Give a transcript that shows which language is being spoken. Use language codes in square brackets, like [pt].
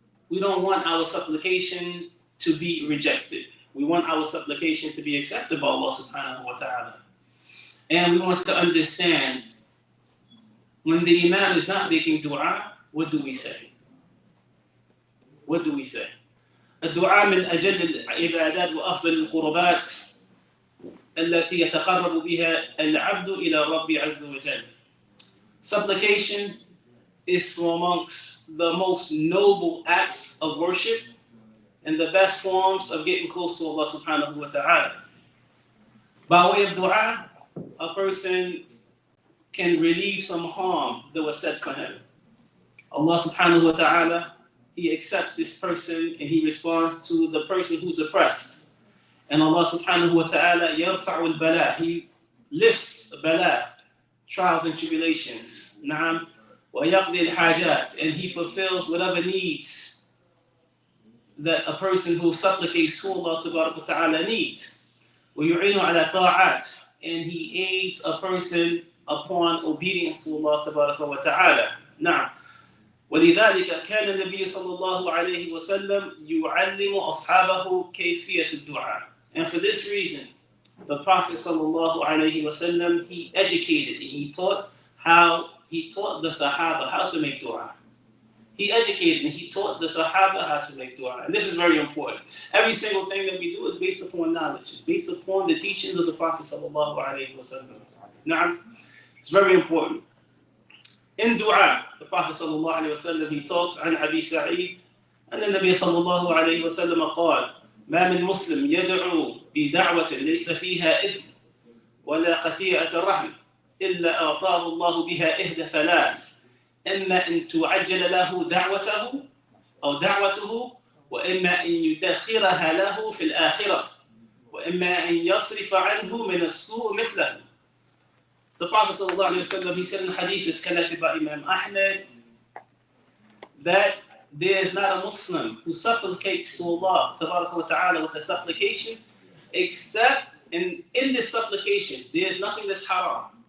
[en] We don't want our supplication to be rejected. We want our supplication to be accepted by Allah subhanahu wa ta'ala. And we want to understand when the Imam is not making dua, what do we say? What do we say? [ar] الدعاء من أجل العبادات وأفضل القربات التي يتقرب بها العبد إلى رب عز وجل. [en] Supplication is from amongst the most noble acts of worship and the best forms of getting close to Allah subhanahu wa ta'ala. By way of dua, a person can relieve some harm that was said for him. Allah subhanahu wa ta'ala, He accepts this person and He responds to the person who's oppressed. And Allah subhanahu wa ta'ala, [ar] يرفع البلاء, [en] He lifts bala, trials and tribulations. [ar] نعم. ويقضي الحاجات, [en] and He fulfills whatever needs that a person who supplicates to Allah subhanahu wa ta'ala needs. [ar] ويعين على طاعات, [en] and He aids a person upon obedience to Allah tabaraka wa ta'ala. Now, [ar] ولذلك كان النبي صلى الله عليه وسلم يعلم أصحابه كيفية الدعاء. [en] And for this reason, the Prophet صلى الله عليه وسلم, he educated and he taught the Sahaba how to make dua. He educated and he taught the Sahaba how to make dua. And this is very important. Every single thing that we do is based upon knowledge. It's based upon the teachings of the Prophet sallallahu alaihi wasallam. Now, it's very important. In dua, the Prophet sallallahu alaihi wasallam, he talks [ar] عن أبي سعيد أن النبي صلى الله عليه وسلم قال ما من مسلم يدعو بدعوة ليس فيها إثم ولا قطيعة رحم إلا أعطاه الله بها إحدى ثلاث إما أن تعجل له دعوته وإما أن يدخرها له في الآخرة وإما أن يصرف عنه من السوء مثله. [en] The Prophet ﷺ, he said in the hadith is collected by Imam Ahmed that there is not a Muslim who supplicates to Allah tabaraka wa ta'ala with a supplication except in this supplication there is nothing that's haram.